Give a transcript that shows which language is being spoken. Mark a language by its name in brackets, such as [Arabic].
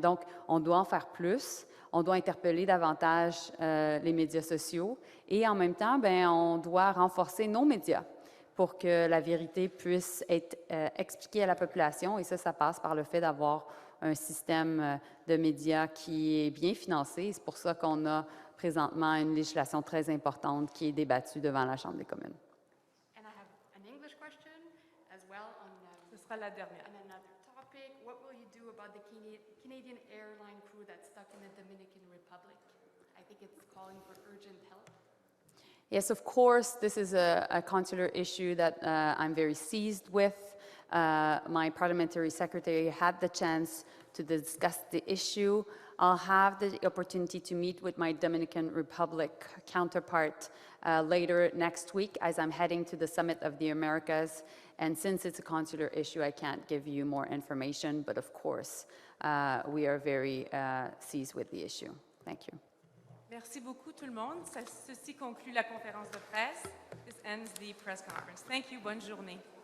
[French] Donc, on doit en faire plus. On doit interpeller davantage les médias sociaux et en même temps, bien, on doit renforcer nos médias pour que la vérité puisse être expliquée à la population. Et ça passe par le fait d'avoir un système de médias qui est bien financé. C'est pour ça qu'on a présentement une législation très importante qui est débattue devant la Chambre des communes. [English] And I have an English question as well on [French] Ce sera la dernière. [English] on another topic. What will you do about the Canadian airline crew that's stuck in the Dominican Republic? I think it's calling for urgent help. Yes, of course, this is a consular issue that I'm very seized with. My parliamentary secretary had the chance to discuss the issue. I'll have the opportunity to meet with my Dominican Republic counterpart later next week as I'm heading to the Summit of the Americas. And since it's a consular issue, I can't give you more information, but of course, we are very seized with the issue. Thank you. [French] Merci beaucoup tout le monde. Ceci conclut la conférence de presse. [English] This ends the press conference. Thank you. [French] Bonne journée.